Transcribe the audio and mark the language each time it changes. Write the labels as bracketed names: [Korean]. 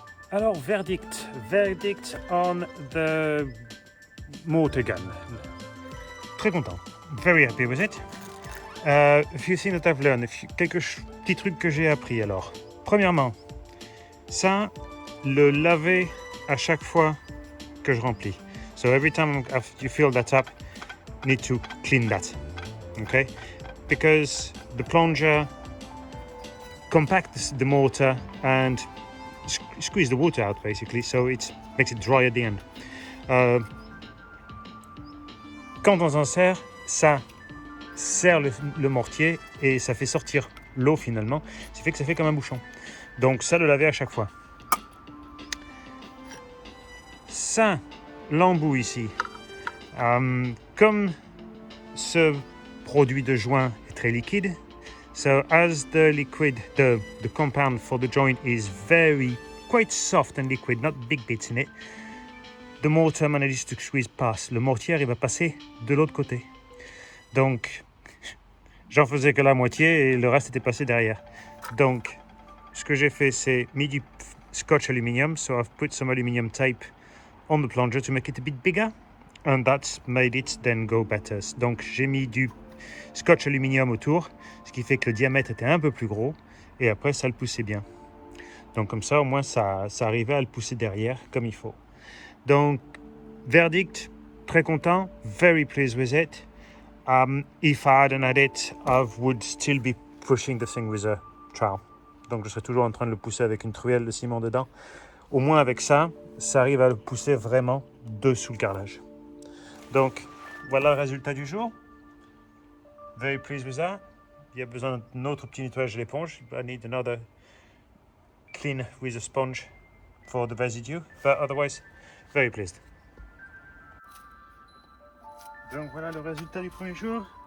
[French] Alors, [English] verdict on the mortar gun. [French] Très content. [English] Very happy with it. A few things that I've learned. [French] Quelques petits trucs que j'ai appris alors. Premièrement, ça, le laver à chaque fois que je remplis. [English] So every time you fill that up, you need to clean that. Okay? Because the plunger compacts the mortar and squeeze the water out basically, so it makes it dry at the end. [French] Quand on s'en sert, ça serre le mortier et ça fait sortir l'eau finalement, ce qui fait que ça fait comme un bouchon. Donc ça, le laver à chaque fois. Ça, l'embout ici, comme ce produit de joint est très liquide, [English] so as the compound for the joint is quite soft and liquid, not big bits in it, the mortar manages to squeeze past. [French] Le mortier, il va passer de l'autre côté. Donc, j'en faisais que la moitié et le reste était passé derrière. Donc, ce que j'ai fait, c'est mis du scotch aluminium. [English] So I've put some aluminium tape on the plunger to make it a bit bigger. And that's made it then go better. [French] Donc, j'ai mis du scotch aluminium autour, ce qui fait que le diamètre était un peu plus gros. Et après, ça le poussait bien. Donc, comme ça, au moins, ça arrivait à le pousser derrière comme il faut. Donc, verdict, très content. [English] Very pleased with it. If I hadn't had it, I would still be pushing the thing with a trowel. [French] Donc je serais toujours en train de le pousser avec une truelle de ciment dedans. Au moins avec ça, ça arrive à le pousser vraiment dessous le carrelage. Donc voilà le résultat du jour. [English] Very pleased with that. [French] Il y a besoin d'un autre petit nettoyage de l'éponge. [English] I need another clean with a sponge for the residue. But otherwise, very pleased. [French] Donc voilà le résultat du premier jour.